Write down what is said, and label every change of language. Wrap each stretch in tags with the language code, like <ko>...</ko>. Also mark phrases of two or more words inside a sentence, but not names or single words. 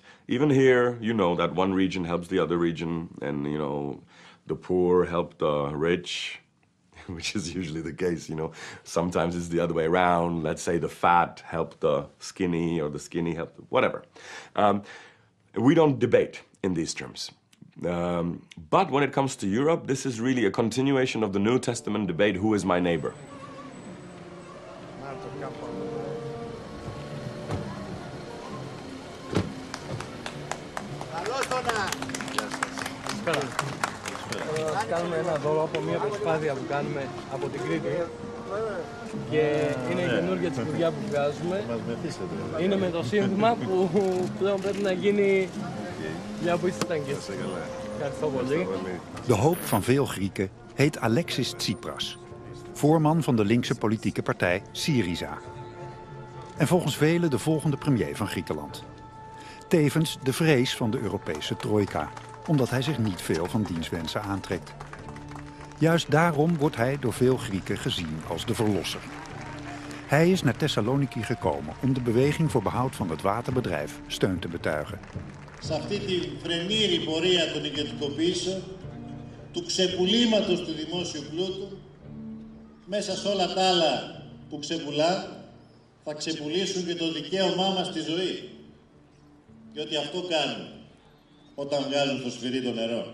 <en>Even here, you know that one region helps the other region, and, you know, the poor help the rich, which is usually the case, you know. Sometimes it's the other way around. Let's say the fat help the skinny, or the skinny help the whatever. We don't debate in these terms. But when it comes to Europe, this is really a continuation of the New Testament debate, who is my neighbor?</en> <el>Κάνουμε ένα δώρο από μια προσπάθεια που κάνουμε από την Κρήτη και είναι η καινούργια τσιπουδιά που βγάζουμε. Είναι με το σύνθημα που πλέον πρέπει να γίνει μια που ήσταν και εσύ. Ευχαριστώ πολύ.</el> <nl>De hoop van veel Grieken heet Alexis Tsipras, voorman van de linkse politieke partij Syriza. En volgens velen de volgende premier van Griekenland. Tevens de vrees van de Europese trojka, omdat hij zich niet veel van diens wensen aantrekt. Juist daarom wordt hij door veel Grieken gezien als de verlosser. Hij is naar Thessaloniki gekomen om de beweging voor behoud van het waterbedrijf steun te betuigen.</nl> <el>Σε αυτή τη φρενήρη πορεία των ιδιωτικοποιήσεων, του ξεπουλήματος του δημόσιου πλούτου, μέσα σε όλα τα άλλα που ξεπουλά, θα ξεπουλήσουν και το δικαίωμά μας στη ζωή. Διότι αυτό κάνουν όταν βγάζουν στο σφυρί το νερό.</el>